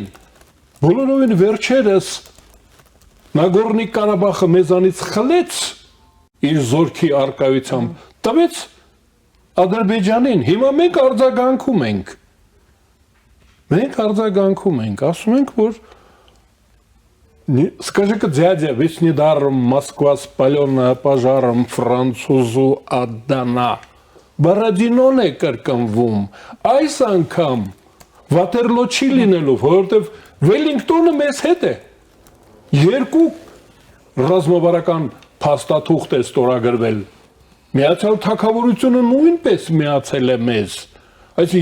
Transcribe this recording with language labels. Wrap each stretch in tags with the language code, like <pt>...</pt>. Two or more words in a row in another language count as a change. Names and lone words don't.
<hy>բոլորովին վերջերս Նագորնի Ղարաբաղը մեզանից խլեց իր զորքի արկայությամբ, տվեց Ադրբեջանին, հիմա մենք արձագանքում ենք։ Մենք արձագանքում ենք, ասում ենք, որ</hy> <ru>скажи-ка, дядя, ведь недаром Москва спаленная пожаром французу отдана.</ru> <hy>Бородинон է կրկնվում, այս անգամ Վատերլո չի լինելու, որովհետև Վելինգտոնը մեզ հետ է։ Երկու ռազմավարական փաստաթուղթ է ստորագրվել։ Միացյալ Թագավորությունը նույնպես միացել է մեզ։ Այսինքն,</hy>